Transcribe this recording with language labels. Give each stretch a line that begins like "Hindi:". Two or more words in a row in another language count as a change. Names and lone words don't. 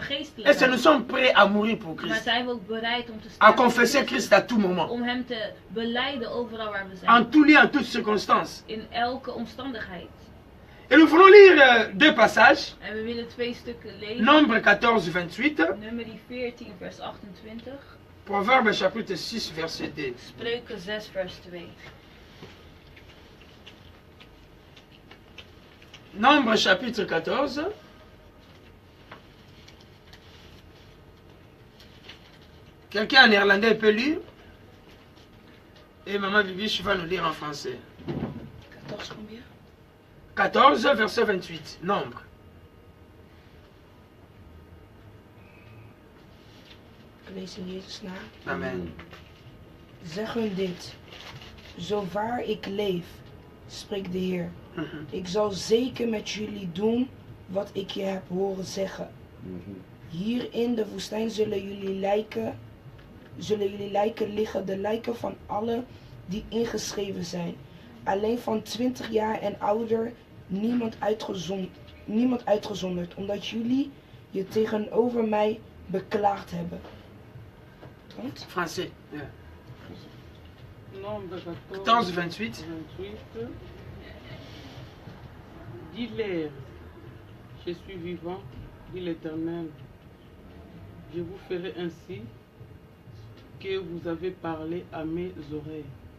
French: Et si nous
Dutch: geestelijkheid.
French: sommes prêts à mourir pour
Dutch: Maar
French: Christ,
Dutch: zijn we ook bereid om te
French: à
Dutch: sterven voor
French: confesser
Dutch: Christus,
French: Christ à tout moment,
Dutch: om hem te belijden overal waar we
French: en
Dutch: zijn.
French: tout lieu, en toutes circonstances.
Dutch: In elke omstandigheid.
French: Et nous voulons lire deux passages.
Dutch: En we willen 2 stukken lezen.
French: Nombre 14, 28.
Dutch: Nummer 14 vers 28.
French: Proverbe chapitre 6, verset 2.
Dutch: Spreuken 6 vers 2.
French: Nombre chapitre 14. Quelqu'un en néerlandais peut lire? Et Maman Bibiche va nous lire en français. 14 combien? 14, verset 28. Nombre.
Dutch: Ik lees in Jezus' naam. Amen. Zeg hun dit. Zo waar ik leef, spreekt de Heer. Ik zal zeker met jullie doen wat ik je heb horen zeggen. Hier in de woestijn zullen jullie lijken liggen, de lijken van allen die ingeschreven zijn. Alleen van 20 jaar en ouder, niemand uitgezonderd, omdat jullie je tegenover mij beklaagd hebben. Want
French: Français. Yeah. Nombre 14, 28. 28. Dis-leur, je suis vivant, dit l'Éternel. Je vous ferai ainsi que vous avez parlé à mes oreilles.